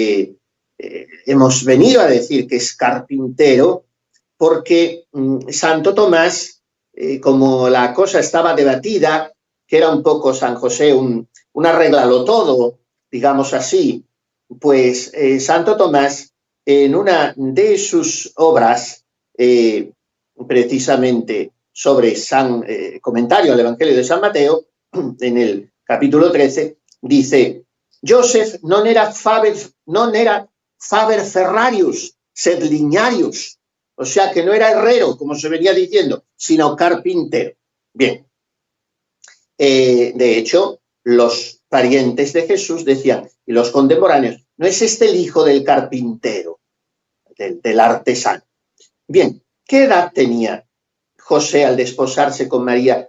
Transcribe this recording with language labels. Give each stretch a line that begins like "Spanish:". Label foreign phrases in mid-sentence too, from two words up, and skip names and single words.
Spanish: hemos venido a decir que es carpintero, porque Santo Tomás, como la cosa estaba debatida, que era un poco San José un arréglalo todo, digamos así, pues Santo Tomás, en una de sus obras, precisamente sobre comentario al Evangelio de San Mateo, en el capítulo 13, dice:
Latin: Joseph non era faber ferrarius, sed lignarius.
Spanish: O sea, que no era herrero, como se venía diciendo, sino carpintero. Bien. De hecho, los parientes de Jesús decían, y los contemporáneos, ¿no es este el hijo del carpintero, del artesano? Bien, ¿qué edad tenía José al desposarse con María?